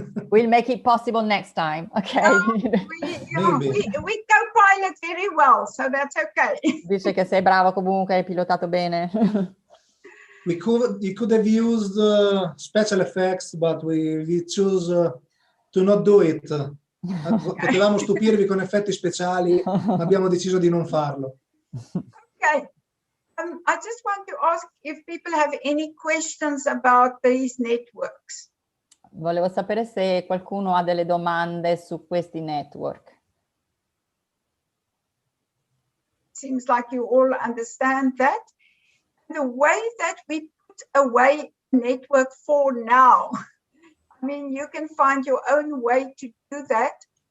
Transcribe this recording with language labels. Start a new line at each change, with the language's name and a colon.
English: We'll make it possible next time. Okay. We co-pilot very well, so that's okay.
Italian: Dice che sei bravo comunque, hai pilotato bene.
English: You could have used special effects, but we choose to not do it.
Italian: Potevamo stupirvi con effetti speciali, ma abbiamo deciso di non farlo.
English: Okay. I just want to ask if people have any questions about these networks.
Italian: Volevo sapere se qualcuno ha delle domande su questi network.
English: Seems like you all understand that. The way that we put away network for now, I mean, you can find your own way to do that.